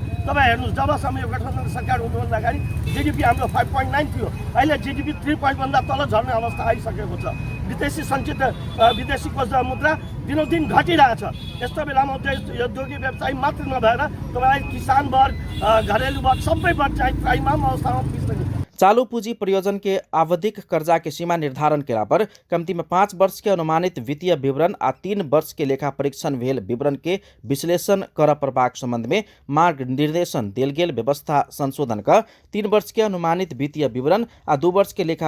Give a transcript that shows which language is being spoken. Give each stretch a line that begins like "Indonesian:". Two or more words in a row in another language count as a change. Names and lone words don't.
Nepali: तपाईँ हेर्नुहोस् जबसम्म यो गठबन्धनको सरकार हुनुभन्दा अगाडि जीडीपी हाम्रो 5.9 थियो। अहिले जीडीपी 3 भन्दा तल झर्ने अवस्था आइसकेको छ। विदेशी सञ्चित विदेशी कोष मुद्रा दिनोदिन घटिरहेछ। यस्तो बेलामा उद्योगी व्यवसाय मात्र नभएर तपाईलाई किसान वर्ग घरेलु वर्ग सबै वर्ग चाहिँ त्राइमाम अवस्थामा पुगिसक्यो।
Maithili: चालू पूंजी प्रयोजन के आवधिक कर्जा के सीमा निर्धारण केला पर कम्ती में 5 वर्ष के अनुमानित वित्तीय विवरण आ 3 वर्ष के लेखा परीक्षण भेल विवरण के विश्लेषण कर प्रबाक संबंध में मार्ग निर्देशन देल गेल व्यवस्था संशोधन का 3 वर्ष के अनुमानित वित्तीय विवरण आ 2 वर्ष के लेखा